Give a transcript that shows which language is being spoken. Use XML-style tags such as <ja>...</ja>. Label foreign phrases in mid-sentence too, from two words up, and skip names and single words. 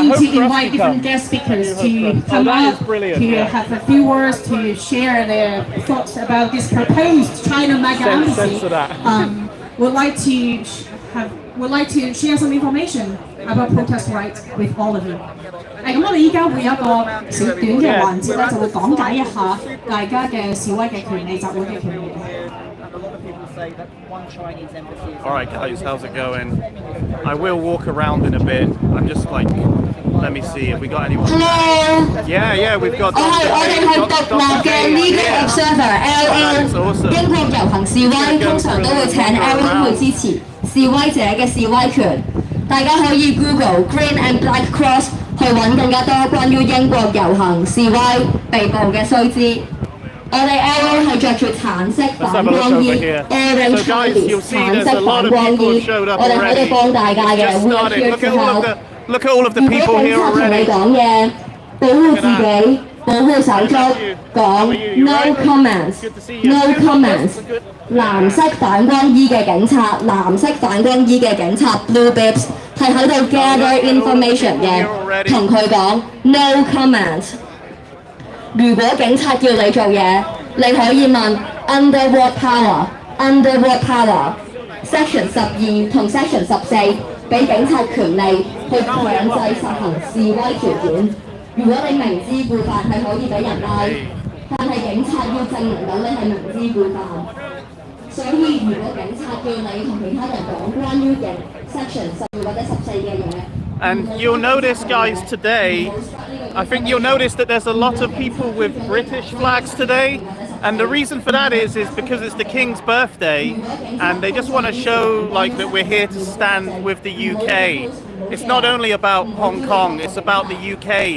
<en>I hope to Rusty invite different comes. guest speakers I to hope so. come that up, is brilliant, to yeah. have a few words to share their thoughts about this proposed China Mega Embassy. Censor that. Would like to share some information about protest rights with all of you.</en> <yue>咁我哋依家會有一個小短嘅環節咧，就會講解一下大家嘅示威嘅權利、集會嘅權利。</yue> <en>And a lot of people say that one Chinese embassy is... All right, guys, how's it going? I will walk around in a bit. I'm just like, let me see if we got anyone. Hello， Yeah, we've got.</en> <yue>我哋係獨立嘅</yue> <en>Legal Observer</en> <yue>LO。英國遊行示威通常都會請 LO 去支持示威者嘅示威權。大家可以 Google Green and Black Cross 去揾更加多關於英國遊行示威被捕嘅須知。我哋 LO 係着住橙色反光衣 ，</yue> <en>orange hoodies，</en> <yue>橙色反光衣。我哋喺度幫大家嘅 ，</yue> <en>we're here to help。 Look at all of the</en> <yue>如果</yue> <en>people</en> <yue>警</yue> <en>here</en> <yue>察同你</yue> <en>already.</en> <yue>講嘢，保護自己，保護手足，講</yue> <en>no comments， no comments。</en> <yue>藍色反光衣嘅警察，藍色反光衣嘅警察</yue> <en>blue bibs</en> <yue>係喺度</yue> <en>gather information</en> <yue>嘅，同佢講</yue> <en>no comments。</en> <yue>如果警察叫你做嘢，你可以問</yue> <en>under what power， under what power。</en> <yue>Section 12 同 Section 14。俾警察權利去強制實行示威條件。如果你明知故犯係可以俾人拉，但係警察要證明到你係明知故犯。所以如果警察叫你同其他人講關於嘅 Section 12或者14嘅嘢。</yue> <en>And you'll notice, guys, today, I think you'll notice that there's a lot of people with British flags today. And the reason for that is because it's the King's birthday, and they just want to show like that we're here to stand with the UK. It's not only about Hong Kong, it's about the UK.</en>